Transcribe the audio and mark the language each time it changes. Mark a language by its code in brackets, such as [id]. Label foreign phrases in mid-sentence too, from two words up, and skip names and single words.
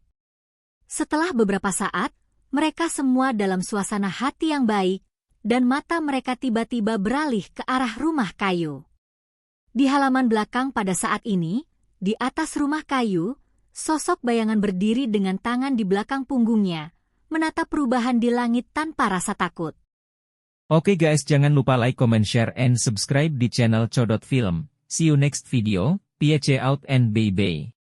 [id] Setelah beberapa saat, mereka semua dalam suasana hati yang baik, dan mata mereka tiba-tiba beralih ke arah rumah kayu. Di halaman belakang pada saat ini, di atas rumah kayu, sosok bayangan berdiri dengan tangan di belakang punggungnya, menatap perubahan di langit tanpa rasa takut. Oke guys, jangan lupa [en] like, comment, share, and subscribe [id] di channel Codot Film. [en] See you next video, peace out and bye-bye.